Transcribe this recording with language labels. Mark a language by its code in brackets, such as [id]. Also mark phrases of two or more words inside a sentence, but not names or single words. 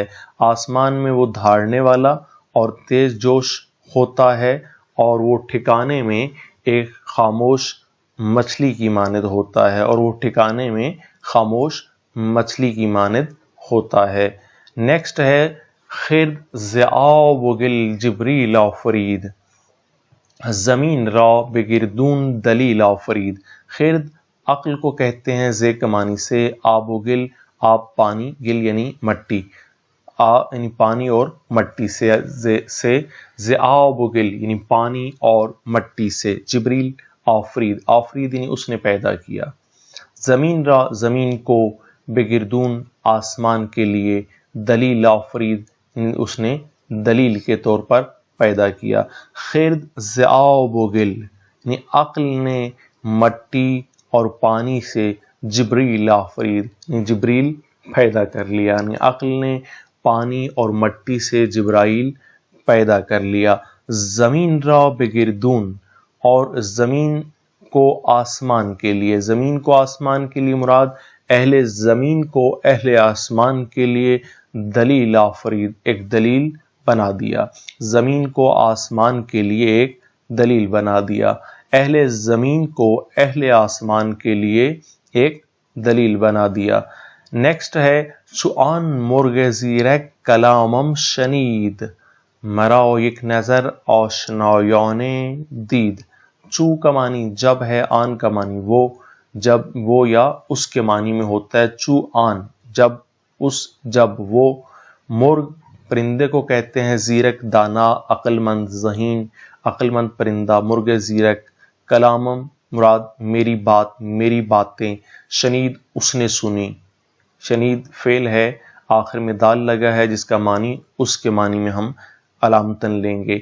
[ur] آسمان میں وہ دھاڑنے والا اور تیز جوش ہوتا ہے، اور وہ ٹھکانے میں ایک خاموش مچھلی کی مانند ہوتا ہے، اور وہ ٹھکانے میں خاموش مچھلی کی مانند ہوتا ہے۔ نیکسٹ ہے [fa] خرد ذئاب و گل جبریل آفرید، زمین را بگردون دلیل آفرید۔ [ur] خرد عقل کو کہتے ہیں، زے کے معنی سے، [fa] آب و گل، [ur] آب پانی، گل یعنی مٹی، یعنی پانی اور مٹی سے، [fa] ذئاب و گل [ur] یعنی پانی اور مٹی سے، [fa] جبریل آفرید، [ur] آفرید یعنی اس نے پیدا کیا۔ [fa] زمین را، [ur] زمین کو، بگردون آسمان کے لیے، [fa] دلیل آفرید [ur] یعنی اس نے دلیل کے طور پر پیدا کیا۔ [fa] خرد ذئاب و گل [ur] یعنی عقل نے مٹی اور پانی سے [fa] جبریل آفرید [ur] یعنی جبریل پیدا کر لیا، یعنی عقل نے پانی اور مٹی سے جبرائیل پیدا کر لیا۔ [fa] زمین را بگردون، [ur] اور زمین کو آسمان کے لیے، زمین کو آسمان کے لیے مراد اہل زمین کو اہل آسمان کے لیے [fa] دلیل آفرید، [ur] ایک دلیل بنا دیا۔ زمین کو آسمان کے لیے ایک دلیل بنا دیا، اہل زمین کو اہل آسمان کے لیے ایک دلیل بنا دیا۔ نیکسٹ ہے [fa] چوان مرغ زیرک کلامم شنید، مرا یک نظر آشنایان دید۔ [ur] چو کا معنی جب ہے، آن کا معنی وہ، جب وہ یا اس کے معنی میں ہوتا ہے۔ [fa] چو آن [ur] جب وہ، مرغ پرندے کو کہتے ہیں، زیرک دانا، عقل مند، ذہین عقل مند پرندہ، [fa] مرغ زیرک، [ur] کلامم مراد میری بات، میری باتیں، شنید اس نے سنی، شنید فعل ہے، آخر میں دال لگا ہے جس کا معنی اس کے معنی میں ہم علامتن لیں گے۔